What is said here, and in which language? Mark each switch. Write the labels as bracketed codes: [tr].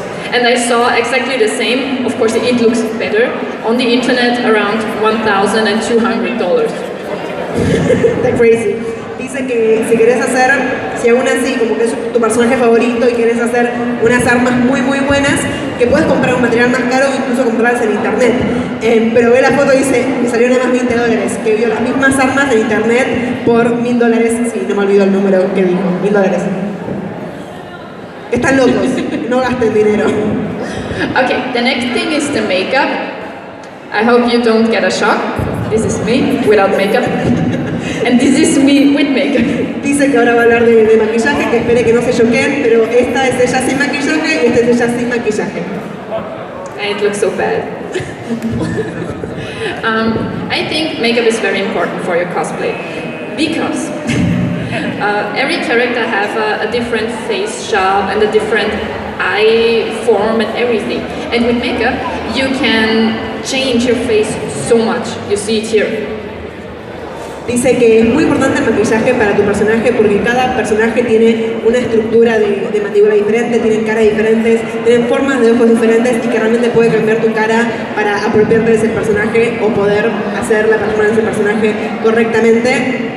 [en] And I saw exactly the same, of course it looks better, on the internet around $1,200. That's crazy. [es] Dice que si querés hacer, si aún así como que es tu personaje favorito y querés hacer unas armas muy buenas, que puedes comprar un material más caro o incluso comprarlas en internet. Pero ve la foto y dice, me salió nada más $20, que vio las mismas armas en internet por $1,000. Sí, no me olvido el número que dijo, $1,000. Están locos, no gasten dinero. [en] Okay, the next thing is the makeup. I hope you don't get a shock. This is me without makeup. And this is me with makeup. [es] Dice que ahora va a hablar de maquillaje, que espere que no se choqueen, pero esta es ella sin maquillaje y esta es ella sin maquillaje. [en] And it looks so bad. I think makeup is very important for your cosplay because every character have a different face shape and a different eye form and everything. And with makeup, you can change your face so much. You see it here. [es] Dice que es muy importante el maquillaje para tu personaje porque cada personaje tiene una estructura de mandíbula diferente, tienen caras diferentes, tienen formas de ojos diferentes y que realmente puede cambiar tu cara para apropiarte de ese personaje o poder hacer la performance del personaje correctamente.